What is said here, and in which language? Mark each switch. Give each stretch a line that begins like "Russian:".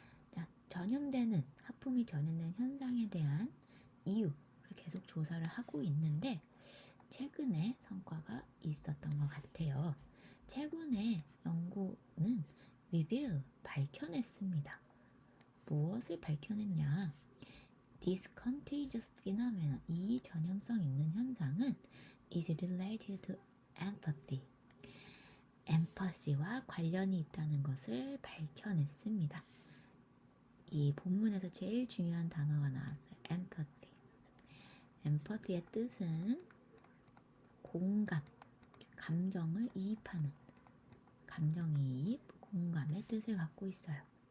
Korean: 자, 하품이 전염되는 현상에 대한 이유를 계속 조사를 하고 있는데 최근에 성과가 있었던 것 같아요. 최근에 연구는 밝혀냈습니다. 무엇을 밝혀냈냐?
English: This contagious phenomenon,
Korean: 이 전염성 있는 현상은
English: is related to empathy.
Korean: empathy와 관련이 있다는 것을 밝혀냈습니다. 이 본문에서 제일 중요한 단어가 나왔어요.
English: empathy.
Korean: empathy의 뜻은 공감, 감정을 이입하는, 감정이입, 공감의 뜻을 갖고 있어요.